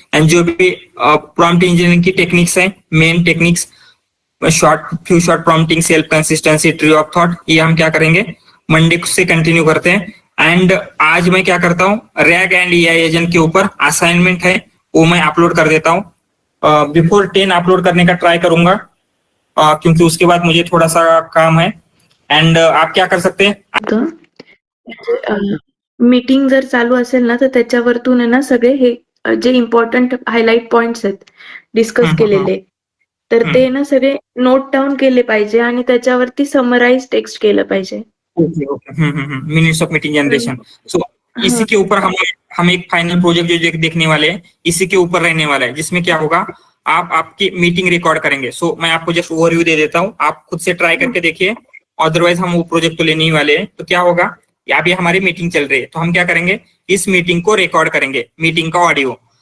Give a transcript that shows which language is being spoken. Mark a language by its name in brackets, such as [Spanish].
[Hindi] And जो भी prompt engineering की टेक्निक्स है, main techniques, few short prompting, self consistency, tree of thought, ये हम क्या करेंगे, मंडे से कंटिन्यू करते हैं। एंड आज मैं क्या करता हूँ, रैग एंड एआई एजेंट के ऊपर असाइनमेंट है, वो मैं अपलोड कर देता हूँ। बिफोर 10 अपलोड करने का ट्राई करूंगा, क्योंकि उसके बाद मुझे थोड़ा सा काम है। एंड आप क्या कर सकते हैं, [Marathi] मीटिंग जर चालू असेल ना, तर त्याच्यावरतून आहे ना सगळे हे जे इम्पॉर्टंट हायलाइट पॉइंट्स आहेत डिस्कस केलेले, तर ते ना सगळे नोट डाऊन केले पाहिजे आणि त्याच्यावरती समराइज टेक्स्ट केलं पाहिजे. [Hindi] Okay okay, minutes of meeting generation. सो इसी हाँ. के ऊपर हम एक फाइनल प्रोजेक्ट जो देखने वाले हैं, इसी के ऊपर रहने वाला है, जिसमें क्या होगा, आप आपकी मीटिंग रिकॉर्ड करेंगे। सो मैं आपको जस्ट ओवरव्यू दे देता हूँ, आप खुद से ट्राई करके देखिए, अदरवाइज हम वो प्रोजेक्ट तो लेने ही वाले हैं। तो क्या होगा, अभी हमारी मीटिंग चल रही है, तो हम क्या करेंगे, इस मीटिंग को रिकॉर्ड करेंगे, मीटिंग का ऑडियो।